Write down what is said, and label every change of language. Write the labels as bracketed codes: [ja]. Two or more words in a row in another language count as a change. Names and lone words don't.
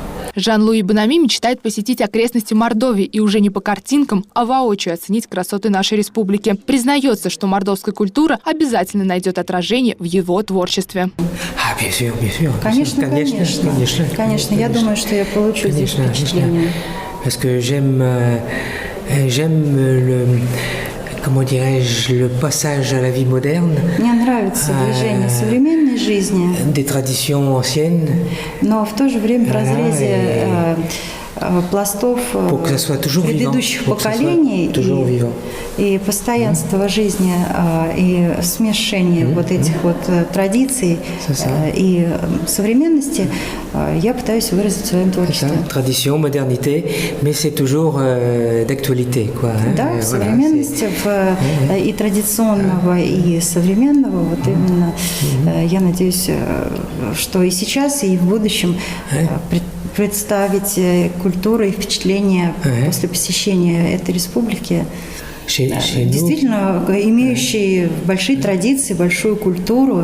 [ru] Жан-Луи Бонами мечтает посетить окрестности Мордовии и уже не по картинкам, а воочию оценить красоты нашей республики. Признается, что мордовская культура обязательно найдет отражение в его творчестве. Конечно. Конечно, я думаю, что я получу здесь впечатление. [fr] Comment dirais-je, le passage à la vie moderne. [ru] Мне нравится движение современной жизни, [fr] des traditions anciennes, [ru] но в то же время в разрезе пластов предыдущих поколений и постоянства жизни и смешения вот этих вот традиций и современности я пытаюсь выразить в своем творчестве. [fr] Tradition, modernité, mais c'est toujours d'actualité, quoi. [ru] Да, современности и традиционного, и современного, вот именно. Я надеюсь, что и сейчас, и в будущем представить культуру и впечатления после посещения этой республики, действительно имеющие большие традиции, большую культуру.